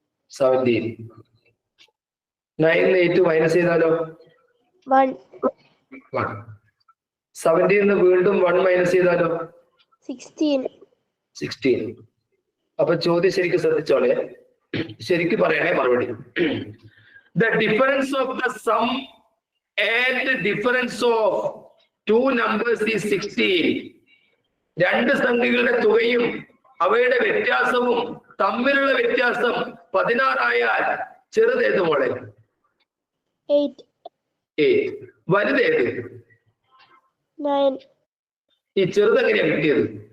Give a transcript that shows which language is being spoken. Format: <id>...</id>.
<ml>17. 9 8 minus ചെയ്താലോ? 1. 1. 17 വീണ്ടും 1 minus ചെയ്താലോ? 16. 16. അപ്പൊ ചോദ്യം ശരിക്കും ശ്രദ്ധിച്ചോളെ, ശരിക്കും പറയണേ മറുപടി.</ml> <en>The difference of the sum and the difference of 2 numbers is 16.</en> <ml>2 സംഖ്യകളുടെ തുകയും അവയുടെ വ്യത്യാസവും തമ്മിലുള്ള വ്യത്യാസം 16 ആയാൽ ചെറുതേത് മോളെ? 8. 8. വലുതേത്? 9. ഈ ചെറുത് എങ്ങനെയാ കിട്ടിയത്?</ml>